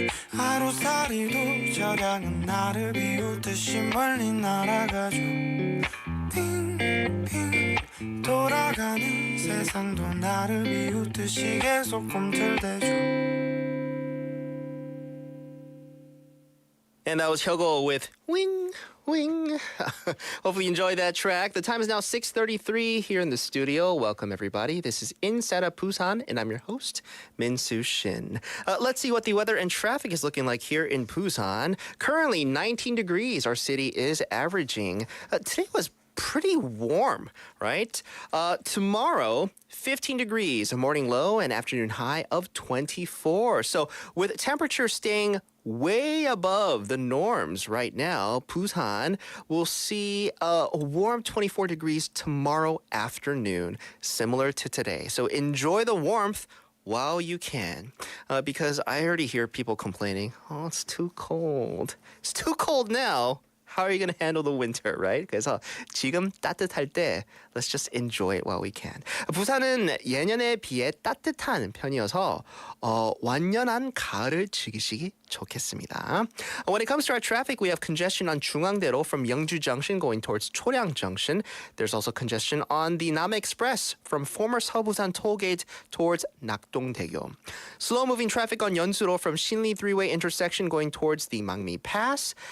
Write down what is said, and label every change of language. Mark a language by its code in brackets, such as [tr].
[ko] 하루살이도 저량은 나를 비웃듯이 멀리 날아가죠. 빙빙 돌아가는 세상도 나를 비웃듯이 계속 꿈틀대죠. [en] And that was Hyogo with Wing, Wing. Hopefully you enjoyed that track. The time is now 6:33 here in the studio. Welcome, everybody. This is Inside of Busan, and I'm your host, Min-Soo Shin. Let's see what the weather and traffic is looking like here in Busan. Currently, 19 degrees our city is averaging. Today was pretty warm, right? Tomorrow, 15 degrees, a morning low and afternoon high of 24. So with temperature staying way above the norms right now, Busan will see a warm 24 degrees tomorrow afternoon, similar to today. So enjoy the warmth while you can, because I already hear people complaining, oh, it's too cold. It's too cold now. How are you going to handle the winter, right? [ko] 그래서 지금 따뜻할 때 [en] let's just enjoy it while we can. [ko] 부산은 예년에 비해 따뜻한 편이어서 완연한 가을을 즐기시기 좋겠습니다. [en] When it comes to our traffic, we have congestion on 중앙대로 from Yeongju Junction going towards Choryang Junction. There's also congestion on the Nam Express from former Seobusan tollgate towards Nakdongdaegyo. Slow-moving traffic on Yeonsudo from Shinli three-way intersection going towards the Mangmi Pass.